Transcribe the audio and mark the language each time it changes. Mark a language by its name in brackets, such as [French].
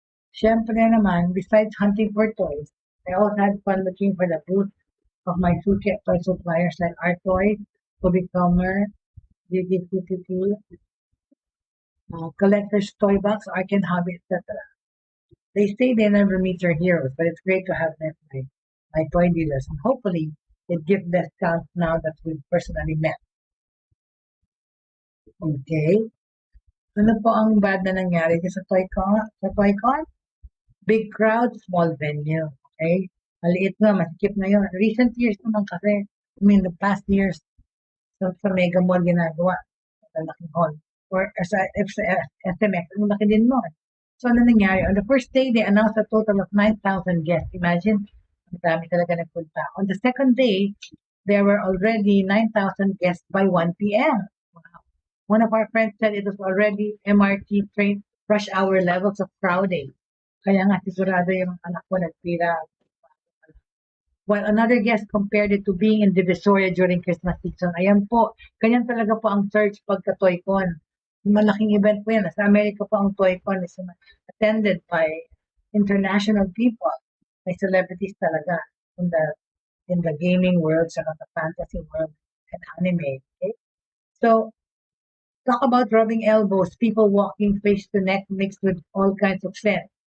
[Filipino] Siyempre naman, [English] besides hunting for toys, I also had fun looking for the booth of my two toy suppliers like Art Toys, Kobe Comer, GGPPP, Collector's Toy Box, Ark and Hobby, etc. They say they never meet their heroes, but it's great to have them my toy dealers. And hopefully, it gives discounts now that we've personally met. Okay. [Filipino] Ano po ang bad na nangyari sa ToyCon? Sa ToyCon? [English] Big crowd, small venue. Okay? [Filipino] Maliit na, masikip na yun. [English] Recent years [Filipino] naman kasi, [English] I mean, the past years, [Filipino] sa Mega Mall ginagawa. Sa laking hall. Or sa SMX, ang laki din mo. So, ano nangyari? [English] On the first day, they announced a total of 9,000 guests. [Filipino] Imagine, ang dami talaga nagpunta. [English] On the second day, there were already 9,000 guests by 1 p.m. Wow. One of our friends said it was already MRT train rush hour levels of crowding. [Filipino] Kaya nga sigurado yung anak ko nagpira. [English] While another guest compared it to being in Divisoria during Christmas season. [Filipino] Ayan po, ganyan talaga po ang surge pagka ToyCon. Malaking event po yan. Sa Amerika po ang ToyCon [English] is attended by international people. May celebrities talaga in the gaming world, sa the fantasy world, and anime. Okay? So, talk about rubbing elbows, people walking face to neck mixed with all kinds of scents.